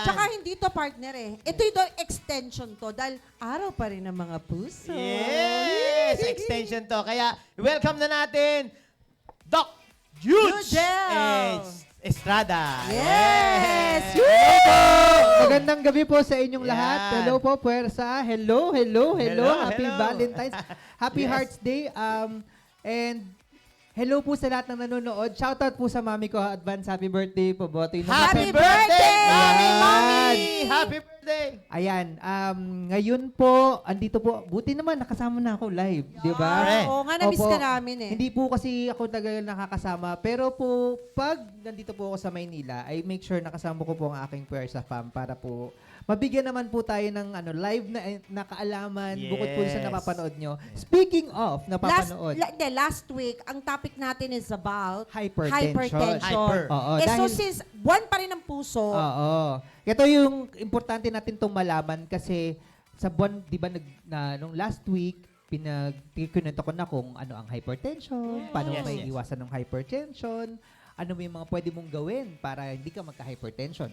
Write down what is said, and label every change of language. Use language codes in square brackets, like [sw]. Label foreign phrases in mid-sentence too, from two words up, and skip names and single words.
[tl] Tsaka hindi to partner Ito yung extension to dahil araw pa rin ng mga puso. [en] Yes! Extension to. [tl] Kaya, welcome na natin, Doc Jude Judel! Estrada. [en] Yes! [tl] Magandang gabi po sa inyong Yan. lahat. Hello po, Puwersa. [en] Hello, hello, hello. Happy hello. Valentine's. Happy Yes. Hearts Day. And hello [tl] po sa lahat ng nanonood. Shoutout po sa mami ko. [en] Advance happy birthday po. [tl] Botoy na [en] Happy birthday, Mami! Mami! Happy birthday! [tl] Ayan, ngayon po, andito po, buti naman nakasama na ako live, di ba? [en] Correct. [tl] Oo nga, na-miss Opo. ka namin Hindi po kasi ako tagal nakakasama, pero po, pag nandito po ako sa Maynila, [en] I make sure [tl] nakasama ko po ang aking Puwersa fam para po mabigyan naman po tayo ng live na kaalaman bukod po sa [en] Yes. [tl] napapanood nyo. [en] Speaking of napapanood, Last week, [tl] ang topic natin [en] is about Hypertension. Hyper. [tl] Oo, so dahil- since buwan pa rin ng puso, Oo. Ito yung importante natin itong malaman kasi sa buwan, di ba, nung [en] last week, [tl] pinagkikunento ko na kung ano ang hypertension, paano [en] Yes, [tl] may [en] yes. [tl] iwasan ng hypertension, ano may mga pwede mong gawin para hindi ka magka-hypertension.